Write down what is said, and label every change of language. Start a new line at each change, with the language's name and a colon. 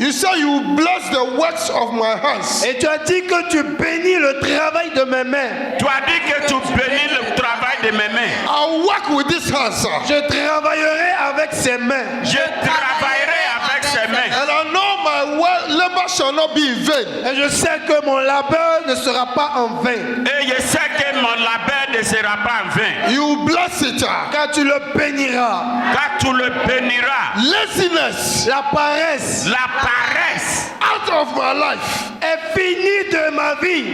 English: You say you bless the works of my hands.
French: Et tu as dit que tu bénis le travail de mes mains. Tu as dit que tu bénis le travail de mes mains.
English: I'll work with these hands.
French: Je travaillerai avec ces mains. Je travaillerai avec ses mains.
English: And I know my labor shall not be in vain.
French: Et je sais que mon labeur ne sera pas en vain. Et je sais que mon labeur ne sera pas en vain.
English: You bless it.
French: Car tu le béniras. Car tu le béniras.
English: Laziness
French: La paresse La paresse
English: out of my life.
French: est finie de ma vie.